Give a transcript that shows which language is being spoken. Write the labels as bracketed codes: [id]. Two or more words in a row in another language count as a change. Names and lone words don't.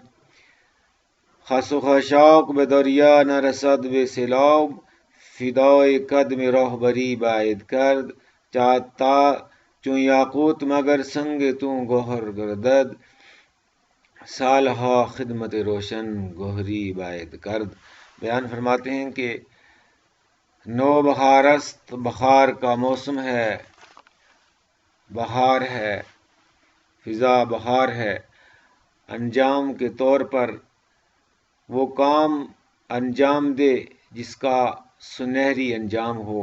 [fa] خس و خاشاک به دریا نرسد به سیلاب، فدای قدم راهبری باید کرد. تا چون یاقوت مگر سنگ تو گوهر گردد، سالها خدمت روشن گوہری باید کرد. [ur] بیان فرماتے ہیں کہ [fa] نو بہار است، [ur] بہار کا موسم ہے، بہار ہے، فضا بہار ہے. انجام کے طور پر وہ کام انجام دے جس کا سنہری انجام ہو.